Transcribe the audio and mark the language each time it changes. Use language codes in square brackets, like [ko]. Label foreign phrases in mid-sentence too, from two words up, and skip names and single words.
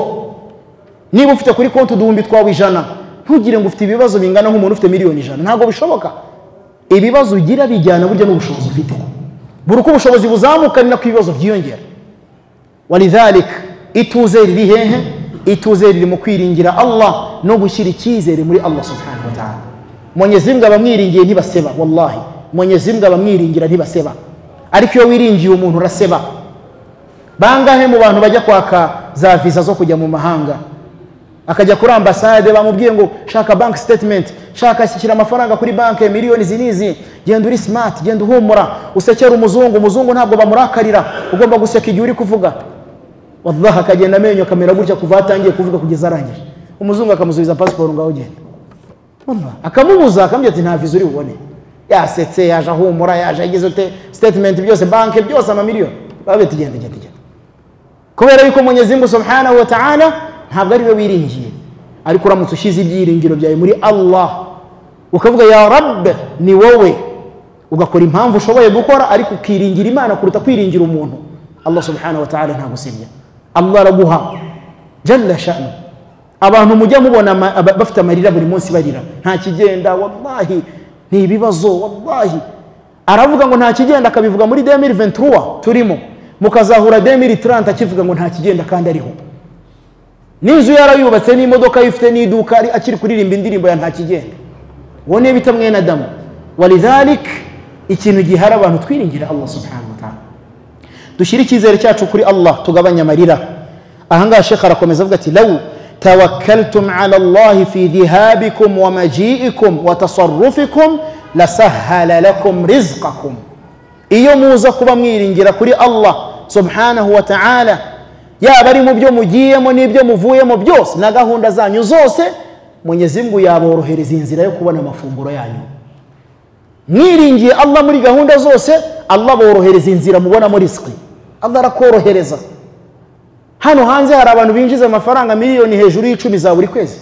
[rw] Niba ufite kuri konti uduhumbi twawe 100, ntugire ngo ufite ibibazo bingana nk'umuntu ufite miliyoni 100, ntabwo bishoboka. Ibibazo ugira bijyana burya n'ubushobozi ufite. Buri uko ubushobozi buzamuka ni nako ibibazo byiyongera. Walidhalik ituze riri hehe? Ituze riri mu kwiringira Allah no gushyira icyizere muri Allah [ar] سبحانه وتعالى. [rw] Mwenyezi Mungu abamwiringiye ntibaseba, wallahi Mwenyezi Mungu abamwiringira ntibaseba. Ariko iyo wiringiye umuntu uraseba. Bangahe mu bantu bajya kwaka za visa zo kujya mu mahanga, akajya kuri ambasade bamubwiye ngo shaka [en] bank statement, [rw] shaka shyira amafaranga kuri banke miliyoni zinizi, genda uri smart, genda uhumura, usekera umuzungu ntabwo bamurakarira, ugomba guseka igihe uri kuvuga. Wallahi akagenda amenyo kamera gutya kuva atangiye kuvuga kugeza arangije. Umuzungu akamusubiza passport ngaho genda. Wallahi akamubuza akamubwira ati nta visa uri bubone. Yasetse, yaje ahumura, yaje agize ute statement byose, banke byose amamiliyoni. Babete genda. Kubera yuko Mwenyezi Mungu [ar] سبحانه وتعالى [rw] ntabwo ari we wiringiye. Ariko uramutse ushize ibyiringiro byawe muri Allah, ukavuga [ar] يا رب, [rw] ni wowe, ugakora impamvu ushoboye gukora, ariko ukiringira Imana kuruta kwiringira umuntu, Allah [ar] سبحانه وتعالى [rw] ntagusebya. Allah araguha [ar] جل شأنه. [rw] Abantu mujya mubona bafite amarira buri munsi barira, nta kigenda, wallahi ni ibibazo, wallahi. Aravuga ngo nta kigenda, akabivuga muri 2023 turimo, mukazahura 2030 akivuga ngo nta kigenda kandi ariho. N'inzu yarayubatse n'imodoka yifite n'iduka akiri kuririmba indirimbo ya nta kigenda. Wone bita mwene Adamu. Walidhalik ikintu gihara abantu twiringira Allah [ar] سبحانه وتعالى. [rw] Dushira icyizere cyacu kuri Allah, tugabanya amarira. Ahangaha Sheikh arakomeza avuga ati [ar] لو توكلتم على الله في ذهابكم ومجيئكم وتصرفكم لسهل لكم رزقكم. [rw] iyo muza kuba mwiringira kuri Allah subhanahu wa ta'ala, yaba ari mu byo mugiyemo n'ibyo muvuyemo byose na gahunda zanyu zose, Mwenyezi Mungu yaborohereza inzira yo kubona amafunguro yanyu. Mwiringiye Allah muri gahunda zose, Allah borohereza inzira mubona muri riziki. Allah arakorohereza. Hano hanze hari abantu binjiza amafaranga miliyoni hejuru y'10 za buri kwezi.